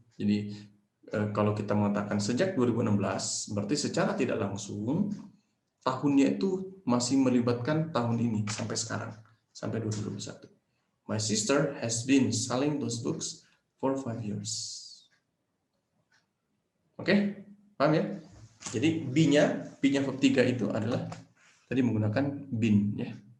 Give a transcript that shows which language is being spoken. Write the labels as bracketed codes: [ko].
[id] Jadi kalau kita mengatakan sejak 2016, berarti secara tidak langsung tahunnya itu masih melibatkan tahun ini sampai sekarang, sampai 2021. [en] My sister has been selling those books for 5 years. [id] Oke, paham ya? Jadi be-nya verb 3 itu adalah tadi menggunakan been ya.